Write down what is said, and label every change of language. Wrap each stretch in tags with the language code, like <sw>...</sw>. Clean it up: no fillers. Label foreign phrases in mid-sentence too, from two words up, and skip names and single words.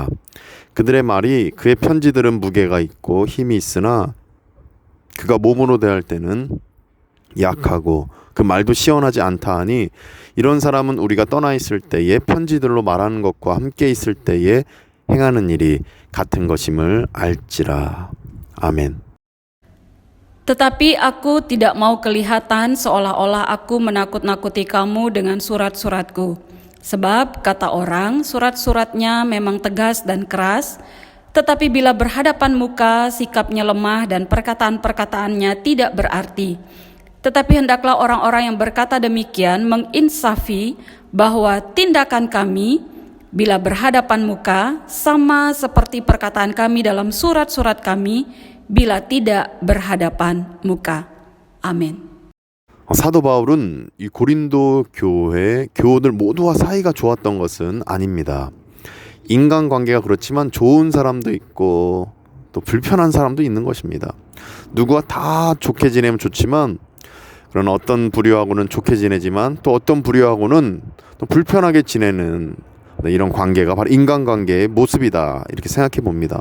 <ko>그들의 말이 그의 편지들은 무게가 있고 힘이 있으나 그가 몸으로 대할 때는 약하고 그 말도 시원하지 않다 하니, 이런 사람은 우리가 떠나 있을 때에 편지들로 말하는 것과 함께 있을 때에 행하는 일이 같은 것임을 알지라. 아멘.</ko> <id>Tetapi aku tidak mau kelihatan seolah-olah aku menakut-nakuti kamu dengan surat-suratku. Sebab, kata orang, surat-suratnya memang tegas dan keras, tetapi bila berhadapan muka, sikapnya lemah dan perkataan-perkataannya tidak berarti. Tetapi hendaklah orang-orang yang berkata demikian menginsafi bahwa tindakan kami bila berhadapan muka sama seperti perkataan kami dalam surat-surat kami bila tidak berhadapan muka.</id> <ko>아멘. 사도 바울은 이 고린도 교회 교우들 모두와 사이가 좋았던 것은 아닙니다. 인간관계가 그렇지만 좋은 사람도 있고 또 불편한 사람도 있는 것입니다. 누구와 다 좋게 지내면 좋지만, 그러나 어떤 부류하고는 좋게 지내지만 또 어떤 부류하고는 또 불편하게 지내는 이런 관계가 바로 인간관계의 모습이다, 이렇게 생각해 봅니다.</ko>